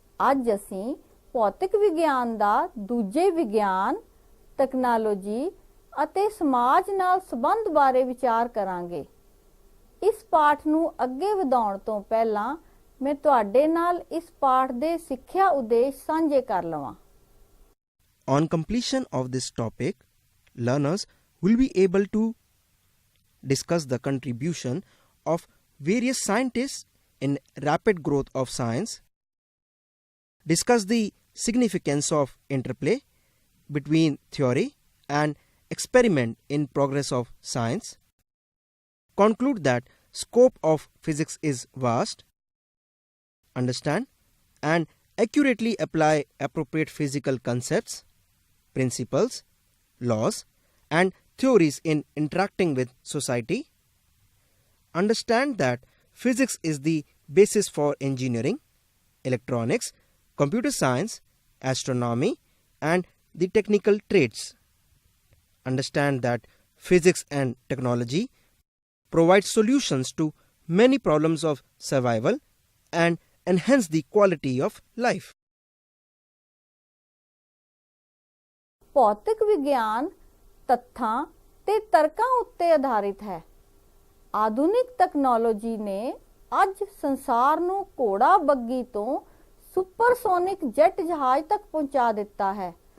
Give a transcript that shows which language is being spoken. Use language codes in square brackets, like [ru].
[pa] ਅੱਜ ਅਸੀਂ ਭੌਤਿਕ ਵਿਗਿਆਨ ਦਾ ਦੂਜੇ ਵਿਗਿਆਨ, ਤਕਨਾਲੋਜੀ ਅਤੇ ਸਮਾਜ ਨਾਲ ਸੰਬੰਧ ਬਾਰੇ ਵਿਚਾਰ ਕਰਾਂਗੇ। ਇਸ ਪਾਠ ਨੂੰ ਅੱਗੇ ਵਧਾਉਣ ਤੋਂ ਪਹਿਲਾਂ ਮੈਂ ਤੁਹਾਡੇ ਨਾਲ ਇਸ ਪਾਠ ਦੇ ਸਿੱਖਿਆ ਉਦੇਸ਼ ਸਾਂਝੇ ਕਰ ਲਵਾਂ। [en] On completion of this topic, learners will be able to discuss the contribution of various scientists in rapid growth of science, discuss the significance of interplay between theory and experiment in progress of science, conclude that scope of physics is vast, understand and accurately apply appropriate physical concepts, principles, laws and theories in interacting with society, understand that physics is the basis for engineering, electronics, computer science, astronomy and the technical trades, understand that physics and technology provide solutions to many problems of survival and enhance the quality of life. [pa] ਭੌਤਿਕ ਵਿਗਿਆਨ ਤੱਥਾਂ ਤੇ ਤਰਕਾਂ ਉੱਤੇ ਆਧਾਰਿਤ ਹੈ। ਆਧੁਨਿਕ technology ਨੇ ਅੱਜ ਸੰਸਾਰ ਨੂੰ ਘੋੜਾ ਬੱਗੀ ਤੋਂ ਸੁਪਰਸੋਨਿਕ ਜੈਟ ਜਹਾਜ਼ ਤੱਕ ਪਹੁੰਚਾ ਦਿੱਤਾ ਹੈ।